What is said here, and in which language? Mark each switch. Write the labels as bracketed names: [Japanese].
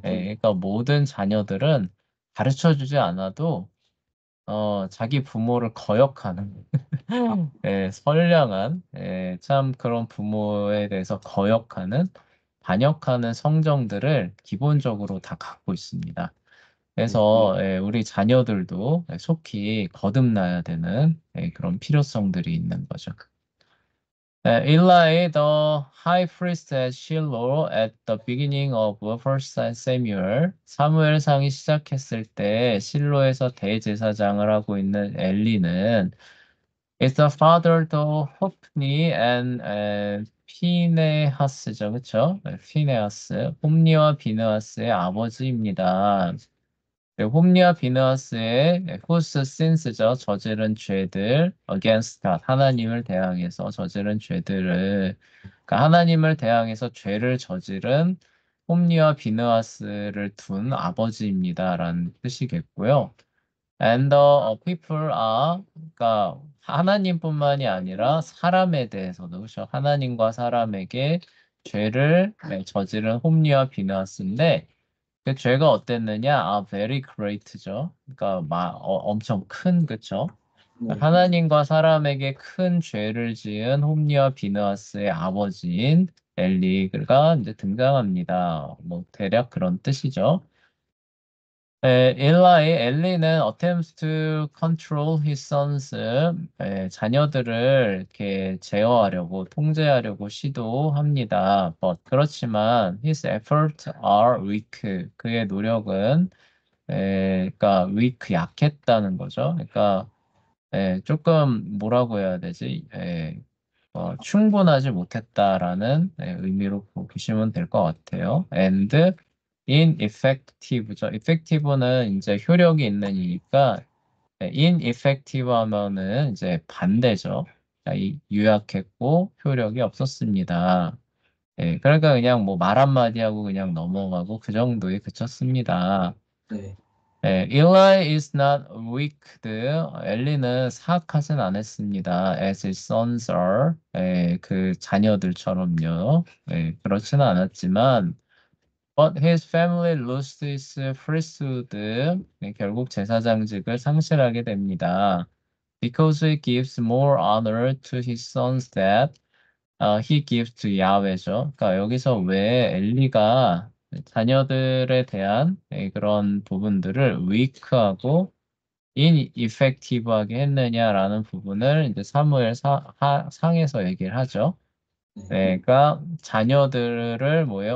[Korean] 그러니까 모든 자녀들은 가르쳐 주지 않아도 자기 부모를 거역하는 선량한 참 그런 부모에 대해서 거역하는 반역하는 성정들을 기본적으로 다 갖고 있습니다. 네. 그래서 우리 자녀들도 속히 거듭나야 되는 그런 필요성들이 있는 거죠. [English] Eli, the high priest at Shiloh at the beginning of First Samuel, [Korean] 사무엘상이 시작했을 때 실로에서 대제사장을 하고 있는 엘리는 [English] is the father to Hophni and [Korean] 피네하스죠, 그렇죠? 피네하스, 홈니와 비느하스의 아버지입니다. 네, 홈리와 비느하스의 [English] whose sins [Korean] 죠. 저지른 죄들 [English] against God, [Korean] 하나님을 대항해서 저지른 죄들을 그러니까 하나님을 대항해서 죄를 저지른 홈리와 비느하스를 둔 아버지입니다라는 뜻이겠고요. [English] And the people are [Korean] 그러니까 하나님뿐만이 아니라 사람에 대해서도 그렇죠. 하나님과 사람에게 죄를 저지른 홈리와 비느하스인데 그 죄가 어땠느냐? [English] 아, very great죠. [Korean] 그러니까 엄청 큰, 그쵸? 네. 하나님과 사람에게 큰 죄를 지은 홈리와 비느하스의 아버지인 엘리가 이제 등장합니다. 뭐 대략 그런 뜻이죠. 엘리는 [English] attempts to control his sons, [Korean] 자녀들을 이렇게 제어하려고, 통제하려고 시도합니다. [English] 그렇지만 his efforts are weak. [Korean] 그의 노력은 그러니까 weak 약했다는 거죠. 그러니까 조금 뭐라고 해야 되지? 충분하지 못했다라는 의미로 보시면 될 것 같아요. And ineffective죠. effective는 이제 효력이 있는 이니까 ineffective 하면은 이제 반대죠. 자, 유약했고 효력이 없었습니다. 그러니까 그냥 뭐 말 한마디 하고 그냥 넘어가고 그 정도에 그쳤습니다. 네. [English] Eli is not wicked. [Korean] 엘리는 사악하진 않았습니다. [English] As his sons are. [Korean] 그 자녀들처럼요. 그렇지는 않았지만, [English] but his family lost its priesthood. [Korean] 결국 제사장직을 상실하게 됩니다. [English] Because he gives more honor to his sons that he gives to Yahweh죠. [Korean] 그러니까 여기서 왜 엘리가 자녀들에 대한 그런 부분들을 weak하고 ineffective하게 했느냐라는 부분을 이제 사무엘 상에서 얘기를 하죠. 네, 그러니까 자녀들을 뭐예요?